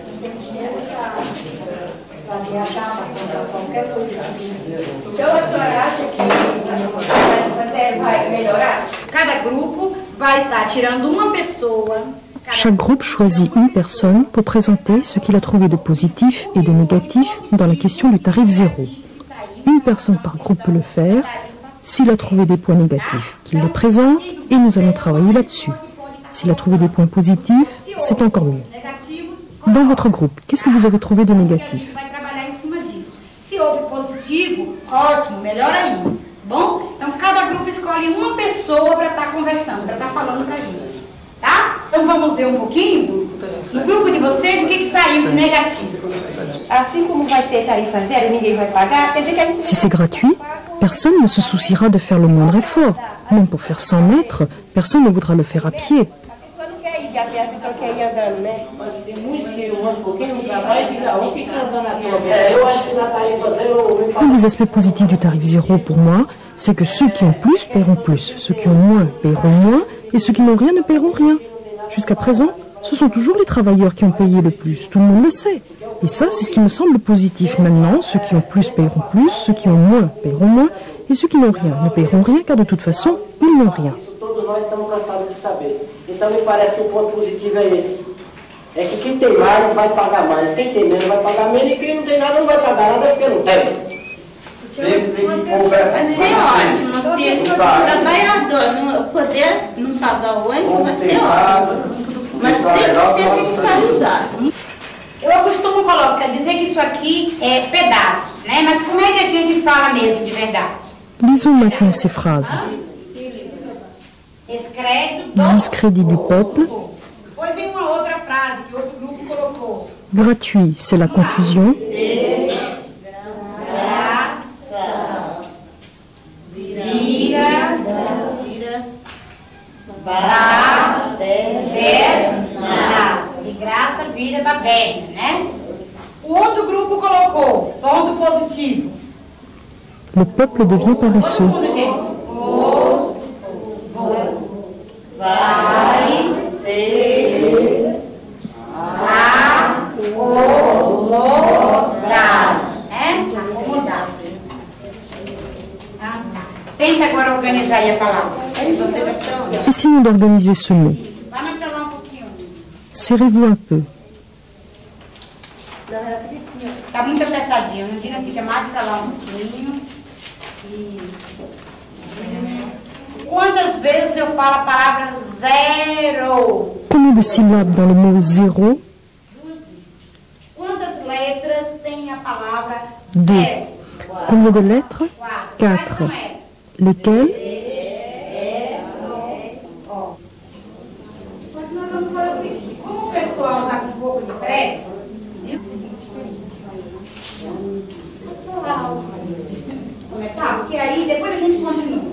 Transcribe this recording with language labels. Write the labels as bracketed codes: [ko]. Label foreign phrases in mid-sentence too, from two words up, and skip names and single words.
[fr] Chaque groupe choisit une personne pour présenter ce qu'il a trouvé de positif et de négatif dans la question du tarif zéro. Une personne par groupe peut le faire. S'il a trouvé des points négatifs, qu'il les présente et nous allons travailler là-dessus. S'il a trouvé des points positifs, c'est encore mieux. Dans votre groupe, qu'est-ce que vous avez trouvé de négatif? [pt] Bom, então cada grupo escolhe uma pessoa para estar conversando, para estar falando para a gente, tá? Então vamos ver um pouquinho no grupo de vocês o que saiu de negativo. Assim como vai ser tarifa zero, ninguém vai pagar, quer dizer que a gente... [fr] Si c'est gratuit, personne ne se souciera de faire le moindre effort. Même pour faire 100 mètres, personne ne voudra le faire à pied. Un des aspects positifs du tarif zéro pour moi, c'est que ceux qui ont plus paieront plus, ceux qui ont moins paieront moins, et ceux qui n'ont rien ne paieront rien. Jusqu'à présent, ce sont toujours les travailleurs qui ont payé le plus, tout le monde le sait. Et ça, c'est ce qui me semble positif. Maintenant, ceux qui ont plus paieront plus, ceux qui ont moins paieront moins, et ceux qui n'ont rien ne paieront rien, car de toute façon, ils n'ont rien. [pt] Então me parece que o ponto positivo é esse. É que quem tem mais vai pagar mais, quem tem menos vai pagar menos e quem não tem nada não vai pagar nada porque não tem. Sempre tem que conversar. Vai ser ótimo, se esse trabalhador não poder não pagar o ônibus, vai ser ótimo. Mas tem que ser fiscalizado. Eu costumo dizer que isso aqui é pedaços, né? Mas como é que a gente fala mesmo de verdade? [fr] Lisons maintenant ces phrases. Discrédit du peuple. [pt] Depois vem uma outra frase que outro grupo colocou. [fr] Gratuit, c'est la confusion. [pt] De graça vira baderna, né? O outro grupo colocou ponto positivo. [fr] Le peuple devient paresseux. [pt] Todo mundo, gente. Vai ser acomodado, né? Acomodado. Tenta agora organizar aí a palavra. [fr] Essayons d'organiser ce mot. [pt] Vai mais pra lá um pouquinho. [fr] Serrez-vous un peu. [pt] Tá muito apertadinho. Nandina fica mais pra lá um pouquinho. Isso. Quantas vezes eu falo a palavra zero? [fr] Combien de syllabes dans le mot zéro? [pt] Quantas letras tem a palavra [fr] Deux. [pt] zero? [fr] Combien de lettres? [pt] Quatro. [fr] Quatre. Lesquelles? [pt] Só que nós vamos fazer o seguinte, como o pessoal está com um pouco de pressa, começar, porque aí depois a gente continua.